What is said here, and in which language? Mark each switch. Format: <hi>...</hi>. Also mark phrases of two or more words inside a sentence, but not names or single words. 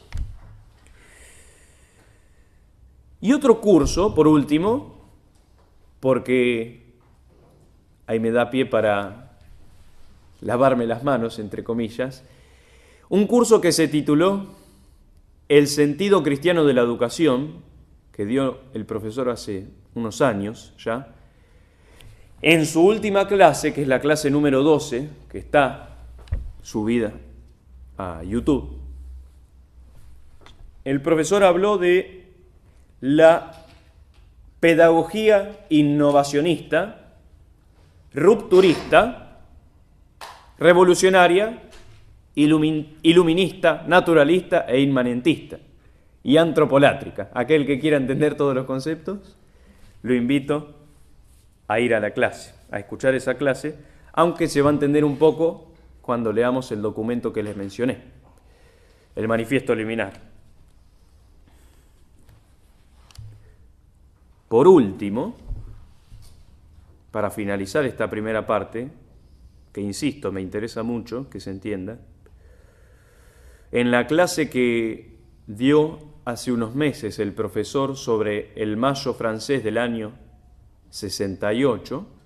<es>Y otro curso, por último, porque ahí me da pie para lavarme las manos, entre comillas, un curso que se tituló El sentido cristiano de la educación, que dio el profesor hace unos años ya. En su última clase, que es la clase número 12, que está subida a YouTube, el profesor habló de la pedagogía innovacionista, rupturista, revolucionaria, iluminista, naturalista e inmanentista, y antropolátrica. Aquel que quiera entender todos los conceptos, lo invito a ir a la clase, a escuchar esa clase, aunque se va a entender un poco cuando leamos el documento que les mencioné, el Manifiesto Liminar. Por último, para finalizar esta primera parte, que insisto, me interesa mucho que se entienda, en la clase que dio hace unos meses el profesor sobre el mayo francés del año 68,</es>